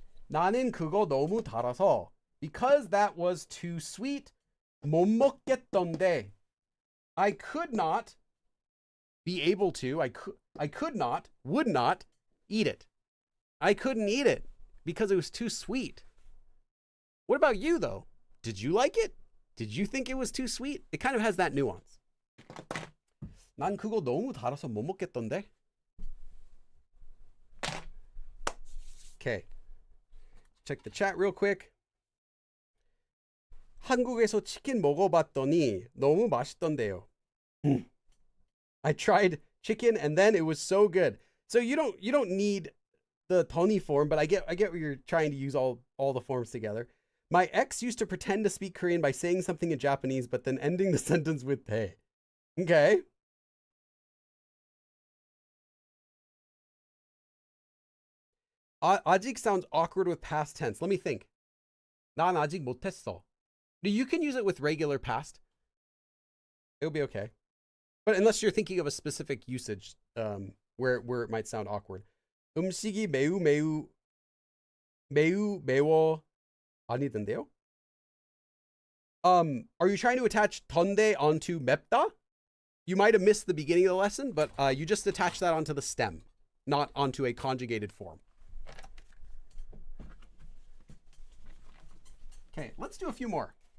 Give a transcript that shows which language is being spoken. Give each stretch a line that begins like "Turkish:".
Korean: 나는 그거 너무 달아서,
English: because that was too sweet,
Korean: 못 먹겠던데.
English: I could not be able to, I could not, would not eat it. I couldn't eat it because it was too sweet. What about you though? Did you like it? Did you think it was too sweet? It kind of has that nuance.
Korean: 난 그거 너무 달아서 못 먹겠던데.
English: Okay. Check the chat real quick.
Korean: 한국에서 치킨 먹어봤더니 너무 맛있던데요.
English: I tried chicken and then it was so good. So you don't need the 던이 form, but I get what you're trying to use all the forms together. My ex used to pretend to speak Korean by saying something in Japanese, but then ending the sentence with 대. Okay. 아직 sounds awkward with past tense. Let me think.
Korean: 난 아직 못했어.
English: You can use it with regular past. It'll be okay. But unless you're thinking of a specific usage where it might sound awkward.
Korean: 음식이 매우 매워 아니던데요?
English: Are you trying to attach 던데 onto 맵다? You might have missed the beginning of the lesson, but you just attach that onto the stem, not onto a conjugated form. Okay, let's do a few more.